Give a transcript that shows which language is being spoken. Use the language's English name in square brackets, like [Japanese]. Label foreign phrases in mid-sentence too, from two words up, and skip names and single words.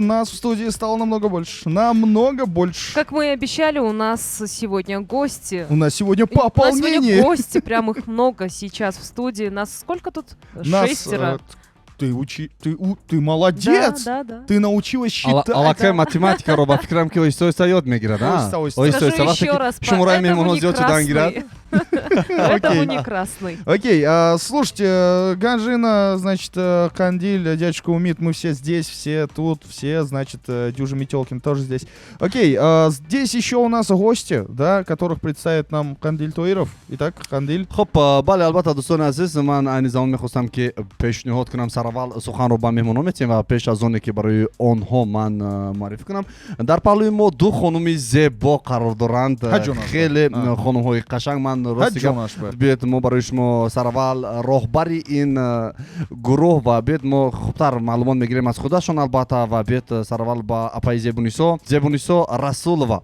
[Russian] Нас в студии стало намного больше. Намного больше. Как мы и обещали, у нас сегодня гости. У нас сегодня У нас пополнение. сегодня гости, прям их много сейчас в студии. Нас сколько тут? Нас, Шестеро. ты молодец. Да, да. Ты научилась считать. [Tajik] аллакай математикаро ба фикрам ки ойста яд мегирад Ойста. [Russian] Скажу еще раз, [Tajik] шумурай [Russian] поэтому [Tajik] мемонҳо [Russian] не [Tajik] зиёд шудан гирад. [Russian] красный. Поэтому не красный. Окей, слушайте, Ганжина, значит, Кандиль, дядюшка Умит, мы все здесь, все тут, все, значит, Дюжа Метелкин тоже здесь. Окей, здесь еще у нас гости, да, которых представит нам Кандиль Туиров. Итак, Кандиль. [Tajik] хоб бале албатта дӯстони азиз, ман айни замон мехостам ки пешниҳод кунам сараввал суханро ба меҳмонон метиҳем ва пеш аз оне ки барои онҳо ман маърифӣ кунам, дар паҳлӯи мо ду хонуми зебо қарор доранд. Хеле хонумҳои қашанг. Ман биед мо барои шумо сараввал роҳбари ин гурӯҳ ва биед мо хубтар маълумот мегирем аз худашон албатта ва биед сараввал ба апаи Зебунисо Расулова.